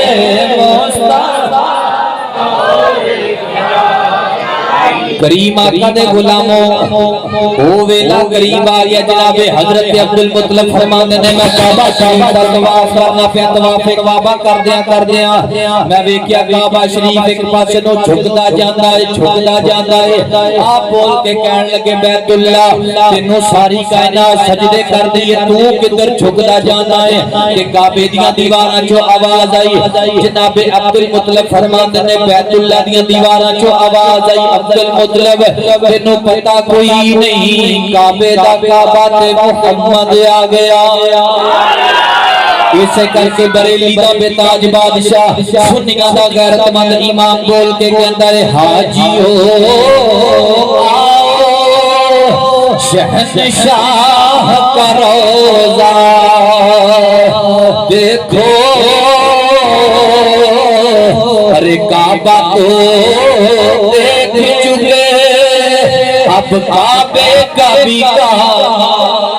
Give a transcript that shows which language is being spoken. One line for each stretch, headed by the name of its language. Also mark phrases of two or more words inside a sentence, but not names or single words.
Punjabi: کریم آقا دے غلاموں او ویلا قریب آ گیا جناب حضرت عبدالمطلب فرماندے نے میں کعبہ شریف دا طواف کرنا پیا، طواف کعبہ کر دیاں میں ویکھیا کعبہ شریف ایک پاسے نو جھکدا جاندا ہے، جھکدا جاندا ہے۔ آپ بول کے کہن لگے بیت اللہ تینوں ساری کائنات سجدے کر دی ہے، تو کدھر جھکدا جاندا ہے؟ کہ کعبے دیاں دیواراں چوں آواز آئی، جناب عبدالمطلب فرماندے نے بیت اللہ دیاں دیواراں چوں آواز آئی، عبدالمطلب مطلب تینوں پتہ کوئی نہیں کعبے دا کعبہ تے محمد آ گیا اسے کر کے بریلی دا بے تاج بادشاہ سنیاں دا غیرت مند امام بول کے کہندا ہے حاجیو
Urdu: آؤ شہنشاہ کا روزہ دیکھو ارے کعبہ تو دیکھ چکے اب کعبے کا بھی کہاں